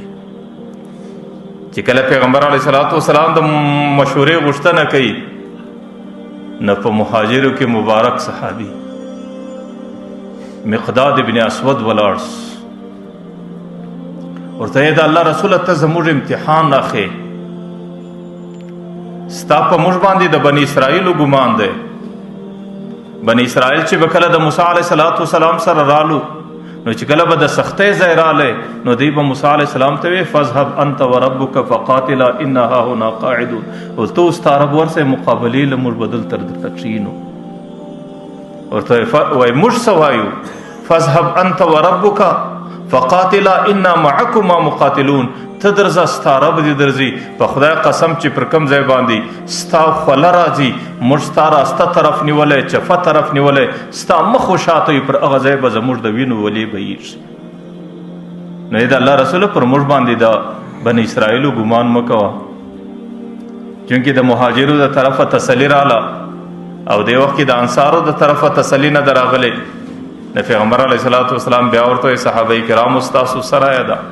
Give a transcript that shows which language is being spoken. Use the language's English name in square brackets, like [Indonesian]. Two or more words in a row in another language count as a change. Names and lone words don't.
[Pashto] چې کله پیغمبر [Arabic] علیه صلات وسلام [Pashto] د مشورې غوښتنه کوي نو په مهاجرو کې مبارک صحابي مقداد ابن اسود ولاړ ورته د الله رسول ته زموږ امتحان راخې ستا په موږ باندې د بني اسرائیلو ګمان دی بني اسرائیل چې به کله د موسی [Arabic] علیه السلام [Pashto] سره رالو نو چې کله به د سختۍ ځای رالی نو دوی به موسی [Arabic] علیه السلام [Pashto] ته وی [Arabic] فاذهب انت وربک فقاتلا انا هاهنا قاعدون [Pashto] او ته ستا رب ورسې مقابلې له موږ به دلته درته کښېنو ورته وایي موږ څه وایو [Arabic] فاذهب انت وربک فقاتلا انا معکما مقاتلون [Pashto] ته درځه ستا رب دې درځي په خدای قسم چې پر کوم ځای باندې ستا خوله راځي موږ ستا راسته طرف نیولی چپه طرف نیولی ستا مخ و شاته وي پر هغه ځای به زموږ د وینو ولې بهیږي نو د الله رسول پر موږ باندې د بني اسرائیلو ګمان مه کوه چونکې د مهاجرو د طرفه تسلي راله او د وخت کې د انصارو د طرفه تسلي نه ده راغلې د پیغمبر [Arabic] علیه الصلاة والسلام [Pashto] بیا ورته صحابه کرامو ستاسو سره ده